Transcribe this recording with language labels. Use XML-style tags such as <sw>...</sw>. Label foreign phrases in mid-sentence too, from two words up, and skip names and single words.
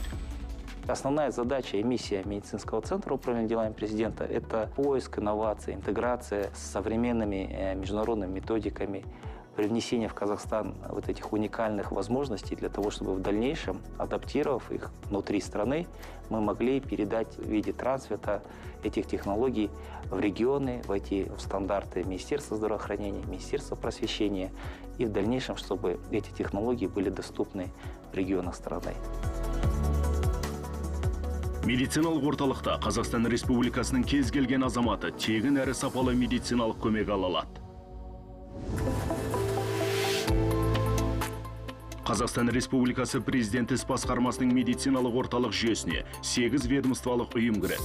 <ru>Основная задача и миссия медицинского центра управления делами президента – это поиск инноваций, интеграция с современными международными методиками, привнесение в Казахстан вот этих уникальных возможностей для того, чтобы в дальнейшем, адаптировав их внутри страны, мы могли передать в виде трансфера этих технологий в регионы, войти в стандарты Министерства здравоохранения, Министерства просвещения и в дальнейшем, чтобы эти технологии были доступны в регионах страны.</ru> <kk>Медициналық орталықта Қазақстан Республикасының кез келген азаматы тегін әрі сапалы медициналық көмек ала алады. Қазақстан Республикасы Президенті іс басқармасының медициналық орталық жүйесіне 8 ведомстволық ұйым кіреді.</kk>